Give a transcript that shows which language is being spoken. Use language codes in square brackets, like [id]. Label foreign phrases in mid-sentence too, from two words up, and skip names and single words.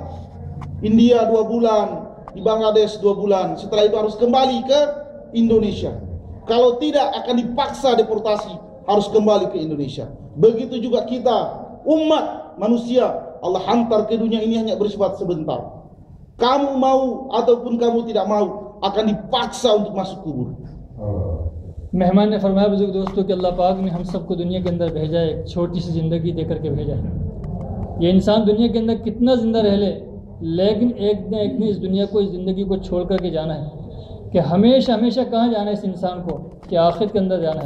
[id] India 2 bulan, di Bangladesh 2 bulan, setelah itu harus kembali ke Indonesia. Kalau tidak akan dipaksa deportasi, harus kembali ke Indonesia. Begitu juga kita, umat manusia, Allah hantar ke dunia ini hanya bersifat sebentar. Kamu mau ataupun kamu tidak mau, akan dipaksa untuk masuk kubur. [hi] मेहमान ने फरमाया बुजुर्ग दोस्तों कि अल्लाह पाक ने हम सबको दुनिया के अंदर भेजा है, एक छोटी सी ज़िंदगी दे करके भेजा है। ये इंसान दुनिया के अंदर कितना ज़िंदा रह ले, लेकिन एक न एक दिन इस दुनिया को, इस ज़िंदगी को छोड़ करके जाना है। कि हमेशा हमेशा कहाँ जाना है इस इंसान को, कि आखिरत के अंदर जाना है।